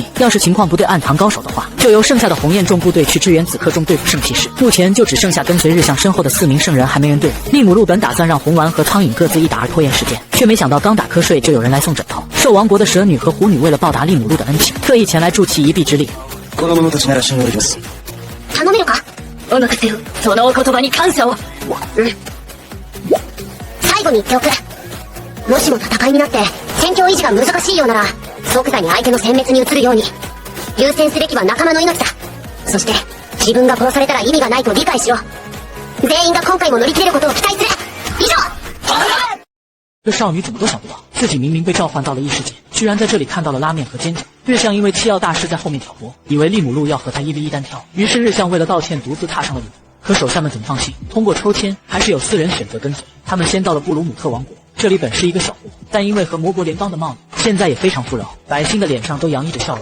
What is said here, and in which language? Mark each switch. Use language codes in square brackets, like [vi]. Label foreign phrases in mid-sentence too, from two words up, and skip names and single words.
[zh] 要是情况不对暗藏高手的话，就由剩下的红焰重部队去支援紫克仲对付圣骑士。目前就只剩下跟随日向身后的4名圣人还没人对付。利姆路本打算让红丸和苍蝇各自一打而拖延时间，却没想到刚打瞌睡就有人来送枕头。兽王国的蛇女和狐女为了报答利姆路的恩情，特意前来助其一臂之力。 [ja] この者たちなら信用できます。頼めるか。お任せを。そのお言葉に感謝を。最後に言っておく。もしも戦いになって戦況維持が難しいようなら、即座に相手の殲滅に移るように。優先すべきは仲間の命だ。そして自分が殺されたら意味がないと理解しろ。全員が今回も乗り切れることを期待する。以上。 [zh] 这少女怎么都想不到，自己明明被召唤到了异世界，居然在这里看到了拉面和煎饺。日向因为七曜大师在后面挑拨，以为利姆路要和他1v1单挑，于是日向为了道歉独自踏上了旅途。可手下们怎么放心？通过抽签，还是有4人选择跟随。他们先到了布鲁姆特王国，这里本是一个小国，但因为和魔国联邦的贸易，现在也非常富饶，百姓的脸上都洋溢着笑容。